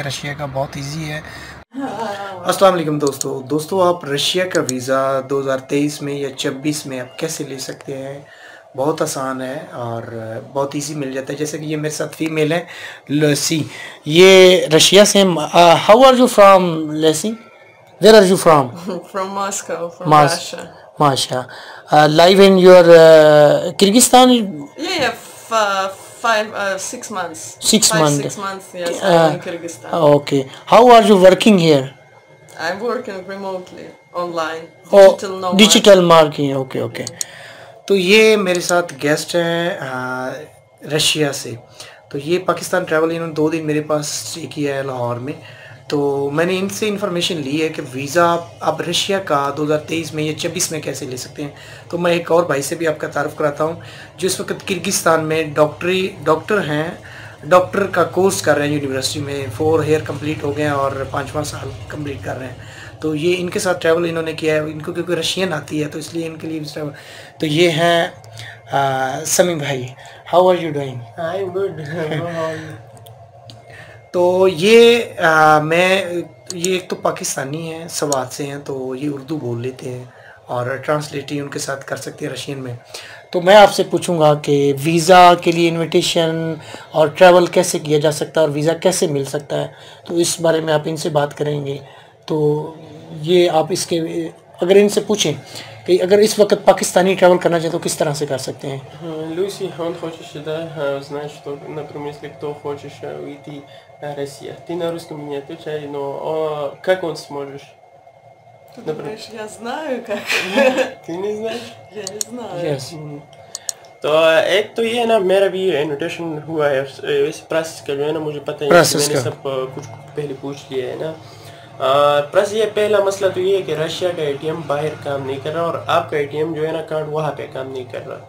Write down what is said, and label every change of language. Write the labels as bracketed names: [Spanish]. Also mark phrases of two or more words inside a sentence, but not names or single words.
[Urdu] رشیا کا بہت ایزی ہے. السلام علیکم دوستو، آپ رشیا کا ویزا 2023 میں یا 24 میں آپ کیسے لے سکتے ہیں? بہت آسان ہے اور بہت ایزی مل جاتا ہے. جیسے کہ یہ میرے ساتھ فیمیل ہے لیسی، یہ رشیا سے. [English] How are you from Lesi? Where are you from? From Moscow, from Russia. Masha. Live in your Kyrgyzstan? Yeah, 6 months. 6 months. 6 months, yes, I'm in Kyrgyzstan. Okay. How are you working here? I'm working remotely, online, digital nomad. Digital marketing, okay. [Urdu] تو یہ میرے ساتھ گیسٹ ہیں رشیا سے. تو یہ پاکستان ٹریول انہوں نے 2 دن میرے پاس سٹے کیا ہے لاہور میں. تو میں نے ان سے انفارمیشن لی ہے کہ ویزا آپ رشیا کا 2023 میں یا 24 میں کیسے لے سکتے ہیں. تو میں ایک اور بھائی سے بھی آپ کا تعارف کراتا ہوں جو اس وقت کرغیزستان میں ڈاکٹر ہیں، ڈاکٹر کا کورس کر رہے ہیں یونیورسٹی میں. 4 [English] year complete [Urdu] ہو گئے ہیں اور 5واں سال کمپلیٹ کر رہے ہیں. تو یہ ان کے ساتھ ٹریول انہوں نے کیا ہے۔ ان کو کیونکہ رشین آتی ہے تو اس لیے ان کے لیے ٹریول. تو یہ ہیں سمیع بھائی. [English] How are you doing? I am good. [Urdu] تو یہ یہ ایک تو پاکستانی ہیں، سوات سے ہیں، تو یہ اردو بول لیتے ہیں اور ٹرانسلیٹ ہی ان کے ساتھ کر سکتے ہیں رشین میں. تو میں آپ سے پوچھوں گا کہ ویزا کے لیے انویٹیشن اور ٹریول کیسے کیا جا سکتا ہے اور ویزا کیسے مل سکتا ہے، تو اس بارے میں آپ ان سے بات کریں گے. تو یہ آپ اس کے اگر ان سے پوچھیں کہ اگر اس وقت پاکستانی ٹریول کرنا چاہے تو کس طرح سے کر سکتے ہیں? [Russian] Люси, он хочет сюда, знает, что, например, если кто хочет уйти в Россию. Ты на русском не отвечай, но как он сможешь? Ты думаешь, я знаю как? Ты не знаешь? Я не знаю. [English] Yes. [Urdu] تو ایک تو یہ نا میرا بھی انویٹیشن ہوا ہے. ویسے پروسیس کا جو ہے نا مجھے پتا ہے، میں نے سب کچھ پہلے پوچھ لیا ہے نا. پلس یہ پہلا مسئلہ تو یہ ہے کہ رشیا کا اے ٹی ایم باہر کام نہیں کر رہا اور آپ کا اے ٹی ایم جو ہے نا کارڈ وہاں پے کام نہیں کر رہا.